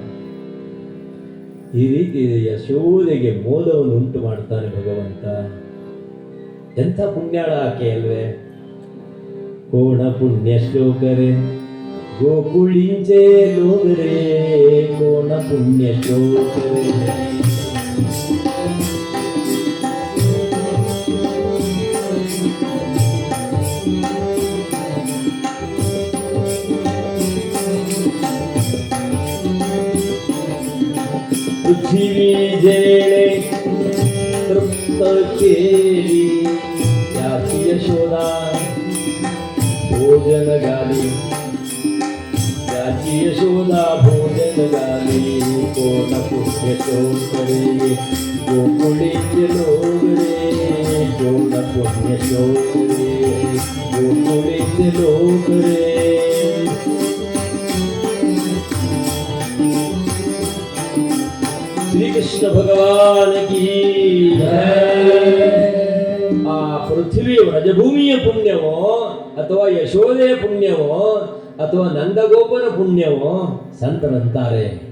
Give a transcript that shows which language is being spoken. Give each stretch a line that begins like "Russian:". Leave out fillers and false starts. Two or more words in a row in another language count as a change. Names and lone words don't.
Kannada: ಈ ರೀತಿ ಯಶೋದೆಗೆ ಮೋದವನ್ನು ಉಂಟು ಮಾಡ್ತಾನೆ ಭಗವಂತ. ಎಂಥ ಪುಣ್ಯಾಳ ಆಕೆ ಅಲ್ವೇ.
Marathi: कोण पुण्य श्लोकरे गोकुळिंचे लोगरे, कोण पुण्य श्लोकरे. पृथ्वी जेणे तृप्त केली याची यशोदा भोजन गाली, याची यशोदा भोजन गाली. कोण पुण्य शोकरे गोकुळीचे लोगरे, कोण पुण्य शोकरे गोकुळीचे लोगरे.
Kannada: ಶ್ರೀಕೃಷ್ಣ
Hindi: भगवान की जय.
Kannada: ಆ ಪೃಥ್ವಿ ವ್ರಜಭೂಮಿಯ ಪುಣ್ಯವೋ ಅಥವಾ ಯಶೋದೆಯ ಪುಣ್ಯವೋ ಅಥವಾ ನಂದಗೋಪನ ಪುಣ್ಯವೋ ಸಂತರಂತಾರೆ.